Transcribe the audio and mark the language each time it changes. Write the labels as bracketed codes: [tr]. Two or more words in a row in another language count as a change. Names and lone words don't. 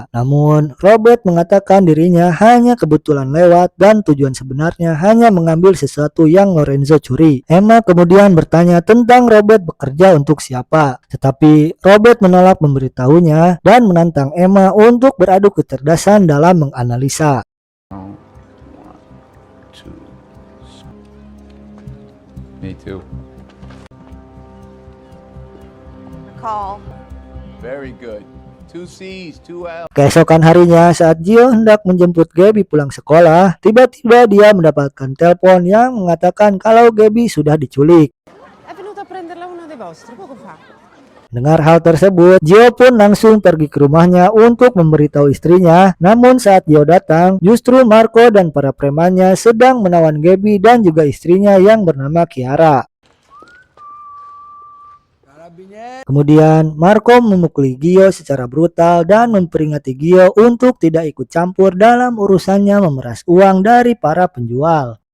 [id] Namun, Robert mengatakan dirinya hanya kebetulan lewat dan tujuan sebenarnya hanya mengambil sesuatu yang Lorenzo curi. Emma kemudian bertanya tentang Robert bekerja untuk siapa, tetapi Robert menolak memberitahunya dan menantang Emma untuk beradu kecerdasan dalam menganalisa. [en] One, two. Me too. Call. Very good. 2 C's, 2 L. [id] Keesokan harinya saat Gio hendak menjemput Gaby pulang sekolah, tiba-tiba dia mendapatkan telepon yang mengatakan kalau Gaby sudah diculik. [it] È venuto a prenderla uno dei vostri poco fa. [id] Dengar hal tersebut, Gio pun langsung pergi ke rumahnya untuk memberitahu istrinya. Namun saat Gio datang, justru Marco dan para premannya sedang menawan Gaby dan juga istrinya yang bernama Chiara. Kemudian Marco memukuli Gio secara brutal dan memperingati Gio untuk tidak ikut campur dalam urusannya memeras uang dari para penjual.